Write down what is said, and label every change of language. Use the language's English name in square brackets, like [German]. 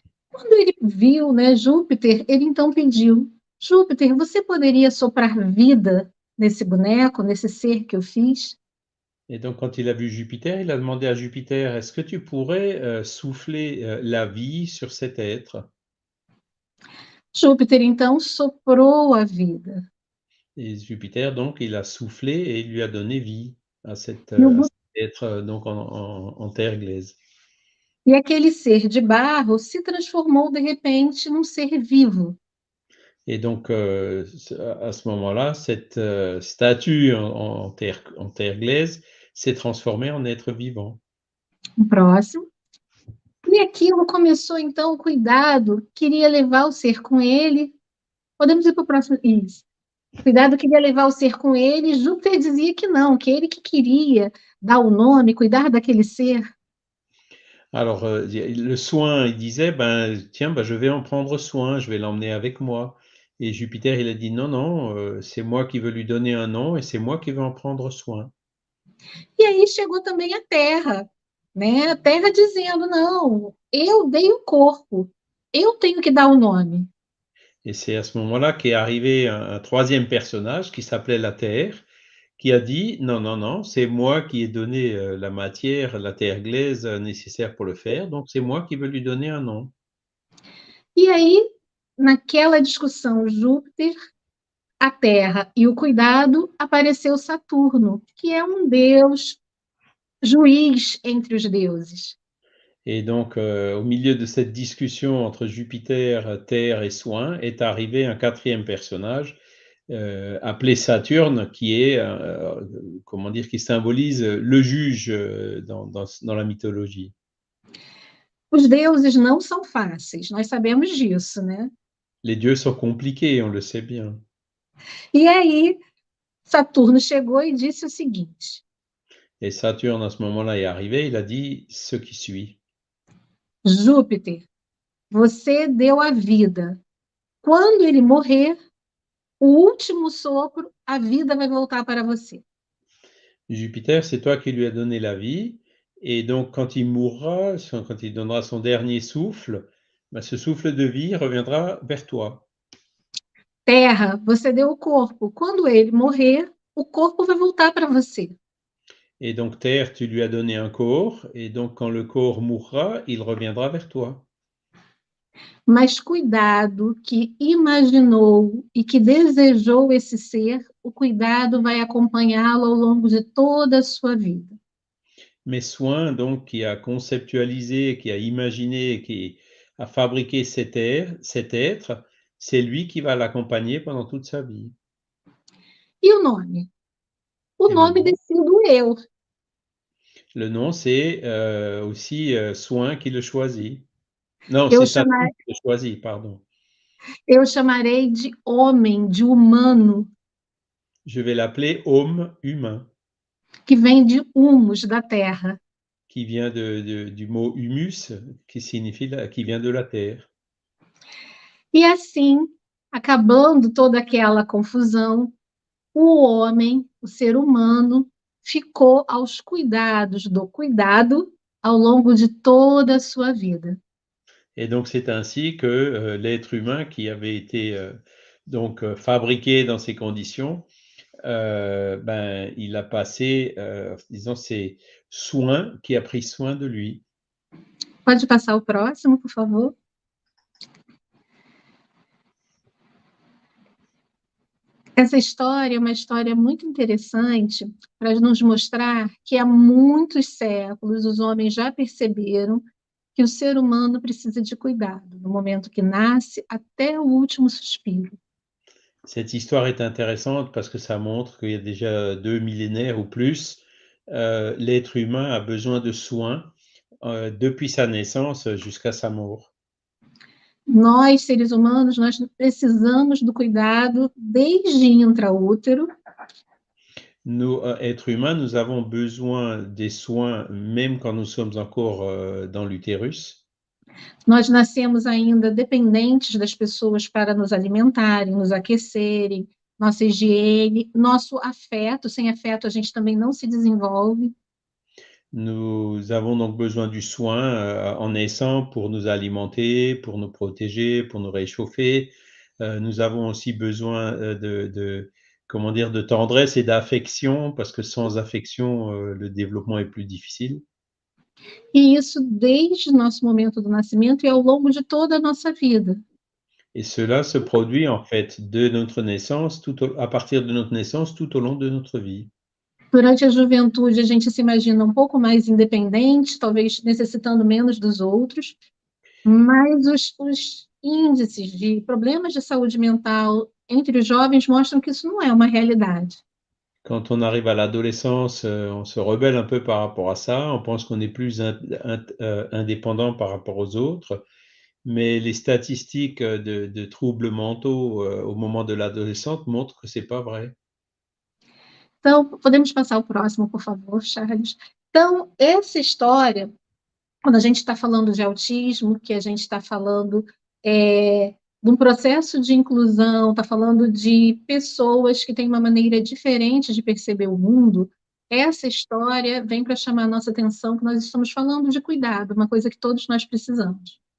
[Portuguese] Quando ele viu, né, Júpiter, ele então pediu: Júpiter, você poderia soprar vida nesse boneco, nesse ser que eu fiz? [French] Et donc, quand il a vu Jupiter, il a demandé à Jupiter, est-ce que tu pourrais souffler la vie sur cet être? [Portuguese] Júpiter então soprou a vida. [French] Et Jupiter, donc, il a soufflé et il lui a donné vie à cet être donc en terre glaise. [Portuguese] E aquele ser de barro se transformou de repente num ser vivo. [French] Et donc, à ce moment-là, cette statue en terre glaise s'est transformée en être vivant. [Portuguese] Próximo. E aquilo começou, então, o Cuidado queria levar o ser com ele. Podemos ir para o próximo? Isso. Cuidado queria levar o ser com ele. Júpiter dizia que não, que ele que queria dar o nome, cuidar daquele ser. [French] Alors, le soin, il disait, ben, tiens, ben, je vais en prendre soin, je vais l'emmener avec moi. Et Jupiter, il a dit, non, non, c'est moi qui veux lui donner un nom et c'est moi qui veux en prendre soin. [Portuguese] E aí chegou também a Terra, né? A Terra dizendo, não, eu dei o corpo, eu tenho que dar o nome. [French] Et c'est à ce moment-là qu'est arrivé un troisième personnage qui s'appelait la Terre, qui a dit, non, non, non, c'est moi qui ai donné la matière, la terre glaise nécessaire pour le faire, donc c'est moi qui veux lui donner un nom. [Portuguese] E aí, naquela discussão Júpiter, a Terra e o Cuidado, apareceu Saturno, que é um deus juiz entre os deuses. [French] Et donc, au milieu de cette discussion entre Jupiter, Terre et Soin, est arrivé un quatrième personnage appelé Saturne, qui est, comment dire, qui symbolise le juge dans la mythologie. [Portuguese] Os deuses não são fáceis, nós sabemos disso, né? [French] Les dieux sont compliqués, on le sait bien. [Portuguese] E aí, Saturno chegou e disse o seguinte: [French] Et Saturne, à ce moment-là, est arrivé, il a dit ce qui suit. [Portuguese] Júpiter, você deu a vida. Quando ele morrer, o último sopro, a vida vai voltar para você. [French] Jupiter, c'est toi qui lui as donné la vie, et donc quand il mourra, quand il donnera son dernier souffle, ben, ce souffle de vie reviendra vers toi. [Portuguese] Terra, você deu o corpo. Quando ele morrer, o corpo vai voltar para você. [French] Et donc Terre, tu lui as donné un corps, et donc quand le corps mourra, il reviendra vers toi. [Portuguese] Mas cuidado que imaginou e que desejou esse ser, o cuidado vai acompanhá-lo ao longo de toda a sua vida. [French] Mais soin, donc, qui a conceptualisé, qui a imaginé, qui a fabriqué cet être, c'est lui qui va l'accompagner pendant toute sa vie. [Portuguese] E o nome? O [French] Et [Portuguese] nome decido eu. [French] le nom, c'est aussi Soin qui le choisit. Non, [Portuguese] Eu, [French] c'est un [Portuguese] chamar, [French] homme qui le choisit, pardon. [Portuguese] eu chamarei de homem, de humano, [French] Je vais l'appeler homme humain, [Portuguese] que vem de humus, da terra. [French] qui vient du mot humus, qui signifie qui vient de la terre. [Portuguese] E assim, acabando toda aquela confusão, o homem, o ser humano, ficou aos cuidados do cuidado ao longo de toda a sua vida. [French] Et donc c'est ainsi que l'être humain qui avait été donc fabriqué dans ces conditions, ben, il a passé, disons, ces soins, qui a pris soin de lui. [Portuguese] Pode passar o próximo, por favor? Essa história é uma história muito interessante para nos mostrar que há muitos séculos os homens já perceberam que o ser humano precisa de cuidado, no momento que nasce até o último suspiro. [French] Cette histoire est intéressante parce que ça montre qu'il y a déjà 2 millénaires ou plus, l'être humain a besoin de soins depuis sa naissance jusqu'à sa mort. [Portuguese] Nós, seres humanos, nós precisamos do cuidado desde intraútero, [French] Nous, êtres humains, nous avons besoin des soins même quand nous sommes encore dans l'utérus. [Portuguese] nós nascemos ainda dependentes das pessoas para nos alimentarem, nos aquecerem, nossa higiene, nosso afeto. Sem afeto, a gente também não se desenvolve. [French] Nous avons donc besoin du soin en naissant pour nous alimenter, pour nous protéger, pour nous réchauffer. Nous avons aussi besoin comment dire, de tendresse et d'affection, parce que sans affection, le développement est plus difficile. [Portuguese] E isso desde o nosso momento do nascimento e ao longo de toda a nossa vida. [French] Et cela se produit en fait de notre naissance, à partir de notre naissance, tout au long de notre vie. [Portuguese] Durante a juventude, a gente se imagina um pouco mais independente, talvez necessitando menos dos outros, mas os índices de problemas de saúde mental entre os jovens mostram que isso não é uma realidade. [French] Quand on arrive à l'adolescence, on se rebelle un peu par rapport à ça. On pense qu'on est plus indépendant par rapport aux autres. Mais les statistiques de troubles mentaux au moment de l'adolescence montrent que c'est pas vrai. [Portuguese] Então, podemos passar o próximo, por favor, Charles? Então, essa história, quando a gente está falando de autismo, que a gente está falando de um processo de inclusão, está falando de pessoas que têm uma maneira diferente de perceber o mundo, essa história vem para chamar a nossa atenção que nós estamos falando de cuidado, uma coisa que todos nós precisamos.